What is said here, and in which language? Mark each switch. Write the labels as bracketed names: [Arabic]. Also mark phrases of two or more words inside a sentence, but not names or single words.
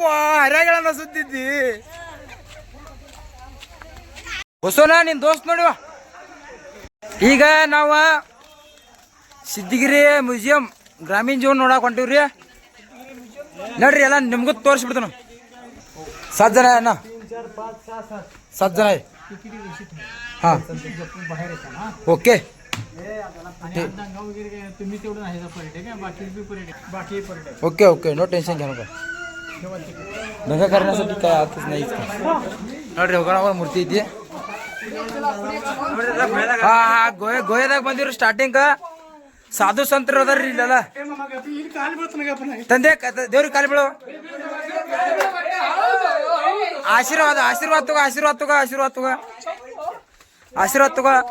[Kannada] ಹರ್ಯಾಗಳನ್ನ ಸುತ್ತಿದ್ದಿ ಹೊಸೋನ ನಿನ್ ದೋಸ್ತ್ ನೋಡಿವ. ಈಗ ನಾವು ಸಿದ್ಧಗಿರಿ ಮ್ಯೂಸಿಯಂ ಗ್ರಾಮೀಣ ಜೀವನ ನೋಡಕ್ ಹೊಂಟಿವ್ರಿ. ನೋಡ್ರಿ ಎಲ್ಲ ನಿಮ್ಗೂ ತೋರಿಸ್ಬಿಡ್ತಾನ. [Marathi] 7 जण आहे ना? 7 जण आहे. हा ओके. [English] okay okay no tension [Marathi] घ्या नका. दंगा करण्यासाठी काय अर्थच नाही. [Kannada] ನೋಡ್ರಿ ಹೋಗೋಣ ಮೂರ್ತಿ ಐತಿ. ಹಾ ಗೋಯದಾಗ ಬಂದಿವ್ರಿ. ಸ್ಟಾರ್ಟಿಂಗ್ ಸಾಧು ಸಂತರು ಅದಾರ್ರಿ ಇಲ್ಲೆಲ್ಲ. ತಂದೆ ದೇವ್ರಿಗೆ ಕಾಲಿ ಬೀಳು. ಆಶೀರ್ವಾದ ಆಶೀರ್ವಾದ ತಗೋ, ಆಶೀರ್ವಾದ ತಗೋ, ಆಶೀರ್ವಾದ ತಗೋ, ಆಶೀರ್ವಾದ ತಗೋ.